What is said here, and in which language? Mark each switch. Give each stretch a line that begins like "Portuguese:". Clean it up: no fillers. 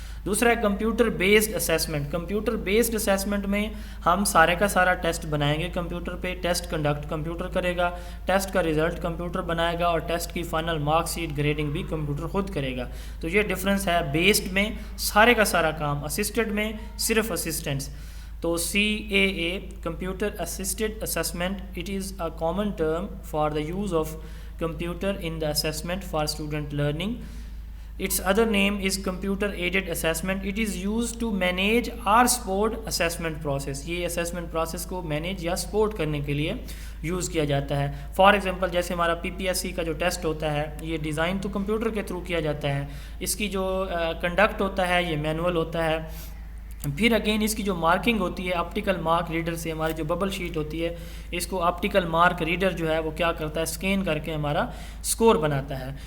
Urdu: دوسرا ہے computer based assessment. Computer based assessment میں ہم سارے کا سارا ٹیسٹ بنائیں گے کمپیوٹر پہ, ٹیسٹ کنڈکٹ کمپیوٹر کرے گا, ٹیسٹ کا رزلٹ کمپیوٹر بنائے گا, اور ٹیسٹ کی فائنل مارک شیٹ گریڈنگ بھی کمپیوٹر خود کرے گا. تو یہ ڈفرینس ہے, بیسڈ میں سارے کا سارا کام, اسسٹڈ میں صرف اسسٹنس.
English: تو CAA computer assisted assessment, it is a common term for the use of computer in the assessment for student learning. Its other name is computer aided assessment. It is used to manage or support assessment process.
Urdu: یہ assessment process کو manage یا support کرنے کے لیے use کیا جاتا ہے. For example جیسے ہمارا PPSC کا جو ٹیسٹ ہوتا ہے یہ ڈیزائن تو کمپیوٹر کے تھرو کیا جاتا ہے, اس کی جو کنڈکٹ ہوتا ہے یہ مینول ہوتا ہے. پھر اگین اس کی جو مارکنگ ہوتی ہے آپٹیکل مارک ریڈر سے, ہماری جو ببل شیٹ ہوتی ہے اس کو آپٹیکل مارک ریڈر جو ہے وہ کیا کرتا ہے, اسکین کر کے ہمارا سکور بناتا ہے.